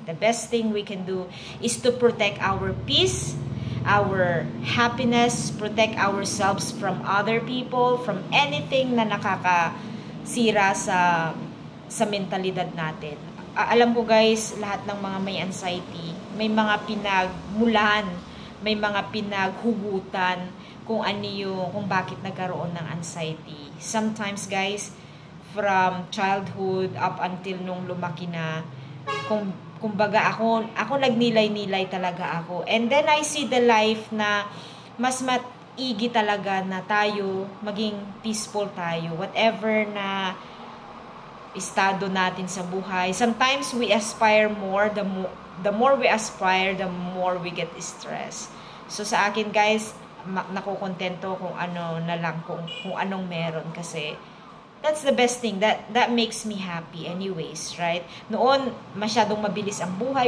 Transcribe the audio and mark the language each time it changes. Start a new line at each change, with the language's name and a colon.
English: The best thing we can do is to protect our peace, our happiness, protect ourselves from other people, from anything
Filipino: na nakakasira sa mentalidad natin. Alam ko guys, lahat ng mga may anxiety, may mga pinagmulan, may mga pinaghugutan kung kung bakit nagkaroon ng anxiety.
English: Sometimes guys, from childhood up until
Filipino: nung lumaki na, kumbaga ako nagnilay-nilay talaga ako.
English: And then I see the life
Filipino: na mas maigi talaga na tayo, maging peaceful tayo. Whatever na estado natin sa buhay.
English: Sometimes we aspire more, the more we aspire, the more we get stressed.
Filipino: So sa akin guys, nakukontento kung ano na lang, kung anong meron, kasi
English: that's the best thing. That makes me happy anyways, right?
Filipino: Noon, masyadong mabilis ang buhay.